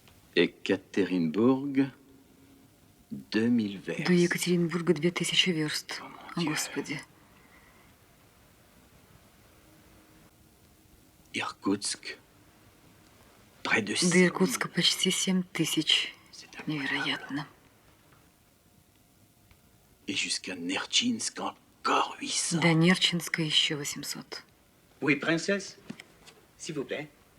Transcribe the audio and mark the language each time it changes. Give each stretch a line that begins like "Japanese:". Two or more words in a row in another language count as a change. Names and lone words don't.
Russian: Екатеринбург, 2000 верст. До Екатеринбурга 2000 верст. О, Господи. Иркутск,
French: près de
Russian: До Иркутска почти 7000. Невероятно.
French: Et jusqu'à Nertchinsk, encore 800.
Russian: До Нерчинска еще 800.
French: Oui, princesse, s'il vous plaît.